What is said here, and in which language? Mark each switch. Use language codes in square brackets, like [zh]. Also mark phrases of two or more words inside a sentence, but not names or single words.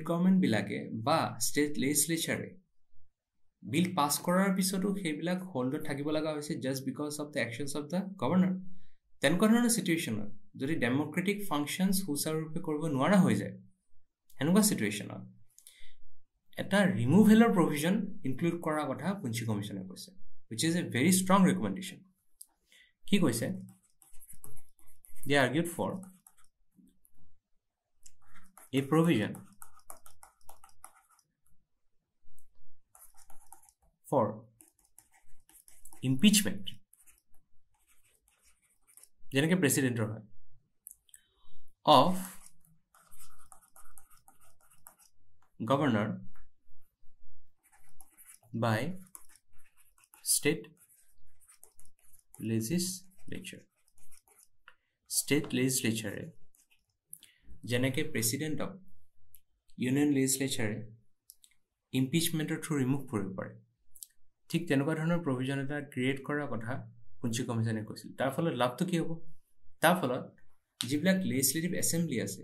[as] গভৰ্ণমেণ্টবিলাকে বা [en] state legislature bill pass [as] কৰাৰ পিছতো সেইবিলাক হোল্ডত থাকিব লগা হৈছে [en] just because of the actions of the governor [as] তেনেকুৱা ধৰণৰ চিটুৱেশ্যনত যদি ডেম'ক্ৰেটিক ফাংচনছ সুচাৰুৰূপে কৰিব নোৱাৰা হৈ যায় সেনেকুৱা চিটুৱেশ্যনত এটা ৰিমুভেলৰ [en] provision include [as] কৰাৰ কথা পুঞ্চি কমিশ্যনে কৈছে [en] which is a very strong recommendation [as] কি কৈছে [en] they argued for a provision for impeachment [as] যেনেকৈ প্ৰেচিডেণ্টৰ হয় of [en] governor by state legislature [as] যেনেকৈ প্ৰেচিডেণ্টক [en] union legislature impeachment through remove [as] কৰিব পাৰে ঠিক তেনেকুৱা ধৰণৰ প্ৰভিজন এটা ক্ৰিয়েট কৰাৰ কথা পুঞ্চি কমিশ্যনে কৈছিল তাৰ ফলত লাভটো কি হ'ব তাৰ ফলত যিবিলাক [en] legislative assembly [as] আছে